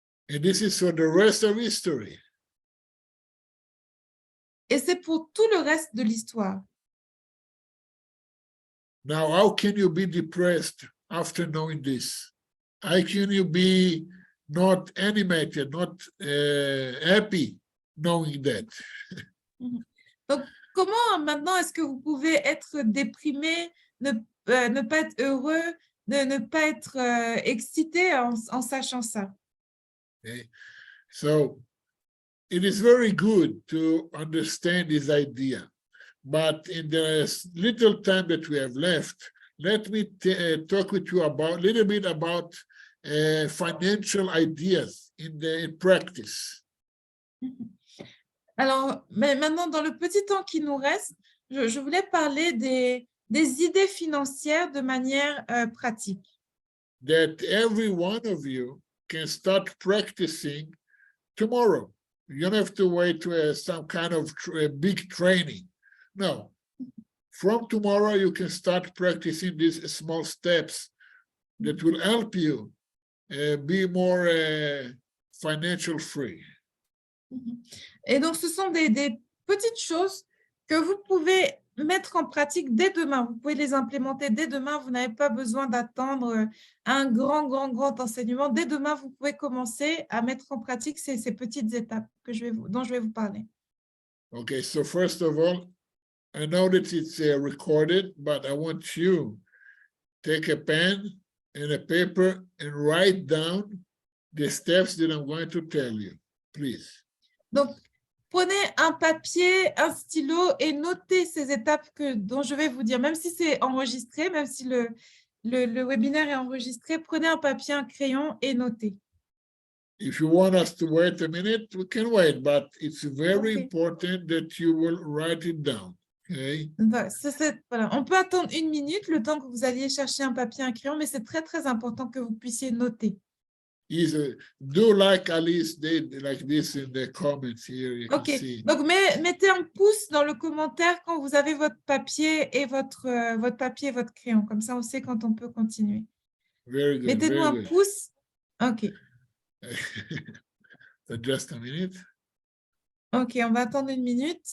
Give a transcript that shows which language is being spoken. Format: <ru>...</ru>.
<en>And this is for the rest of history.</en> <fr>Et c'est pour tout le reste de l'histoire.</fr> <en>Now, how can you be depressed after knowing this? How can you be not animated, not happy knowing that?</en> <fr>Donc, comment maintenant est-ce que vous pouvez être déprimé, ne pas être heureux, ne pas être excité en sachant ça?</fr> <en>Okay. So it is very good to understand this idea, but in the little time that we have left, let me talk with you about a little bit about financial ideas in practice.</en> <fr>Alors, mais maintenant, dans le petit temps qui nous reste, je voulais parler des idées financières de manière pratique.</fr> <en>That every one of you can start practicing tomorrow. You don't have to wait to some kind of big training. No. From tomorrow, you can start practicing these small steps that will help you be more financial free.</en> <fr>Et donc, ce sont des petites choses que vous pouvez mettre en pratique dès demain. Vous pouvez les implémenter dès demain. Vous n'avez pas besoin d'attendre un grand enseignement. Dès demain, vous pouvez commencer à mettre en pratique ces petites étapes dont je vais vous parler.</fr> <en>Okay, so first of all, I know that it's recorded, but I want you to take a pen and a paper and write down the steps that I'm going to tell you, please.</en> <fr>Donc, prenez un papier, un stylo et notez ces étapes dont je vais vous dire. Même si c'est enregistré, même si le webinaire est enregistré, prenez un papier, un crayon et notez.</fr> <en>If you want us to wait a minute, we can wait, but it's very Okay. important that you will write it down, okay?</en> <fr>Voilà. On peut attendre 1 minute, le temps que vous alliez chercher un papier, un crayon, mais c'est très important que vous puissiez noter.</fr> <en>Do like Alice did, like this in the comments here, you can Ok, see.</en> <fr>donc mettez un pouce dans le commentaire quand vous avez votre papier et votre crayon. Comme ça, on sait quand on peut continuer.</fr> <en>Very good,</en> <fr>Mettez-nous</fr> <en>very</en> <fr>un</fr> <en>good.</en> <fr>pouce. Ok.</fr> <en>So just a minute.</en> <fr>Ok, on va attendre 1 minute.</fr>